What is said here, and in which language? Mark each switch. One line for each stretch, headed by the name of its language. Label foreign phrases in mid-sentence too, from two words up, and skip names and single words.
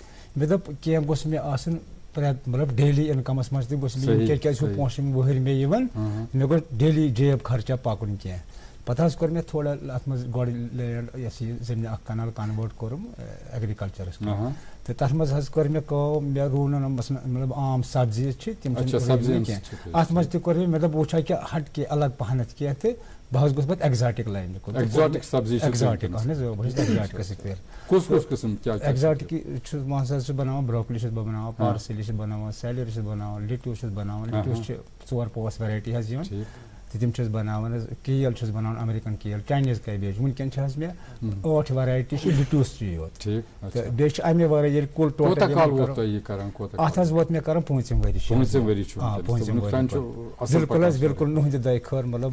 Kashmiri: مےٚ دوٚپ کینٛہہ گوٚژھ مےٚ آسُن مطلب
English: daily incomes
Kashmiri: منٛز تہِ گوٚژھ مےٚ کیازِ چھُ پونٛسہٕ یِم ؤہٕرۍ مےٚ یِوان مےٚ گوٚژھ ڈیلی جیب خرچہ پکُن کینٛہہ. پتہٕ حظ کوٚر مےٚ تھوڑا اتھ منٛز گۄڈٕ لینڈ یۄس یہِ زٔمیٖن 1 کنال کنوٲٹ کوٚرُم ایگرِکلچرس کُن تہٕ تتھ منٛز حظ کٔر مےٚ کٲم مےٚ روٗ نہٕ مطلب عام سبزی چھِ تِم چھِنہٕ کینٛہہ اتھ منٛز تہِ کوٚر مےٚ دوٚپ بہٕ وٕچھا کہِ
Urdu: ہٹ کے الگ
Kashmiri: پہنتھ کینٛہہ تہٕ بہٕ حظ گوٚژھ پتہٕ
English: exotic line
Kashmiri: کُن ایگزاٹِک اہن حظ بہٕ چھُس ایگزاٹِکس سۭتۍ ایگزاٹِک چھُس مان ژٕ چھُس بناوان بروکلی چھُس بہٕ بناوان پارسلی چھُس بناوان سیلری چھُس بناوان لِٹوٗ چھُس بناوان لِٹوٗس چھِ 4 پوس ویرایٹی حظ یِوان تہٕ تِم چھُس بناوان حظ کیل چھُس بناوان
English: American kale Chinese cabbage
Kashmiri: ونکیٚن چھِ حظ مےٚ 8 ویرایٹی چھِ لِٹوٗسچی یوت تہٕ بیٚیہِ چھِ امہِ ورٲے ییٚلہِ کُل ٹوٹل اتھ حظ ووت مےٚ کران 5م ؤری بالکل حظ بالکل نُہنٛدِ دعایہِ خٲر مطلب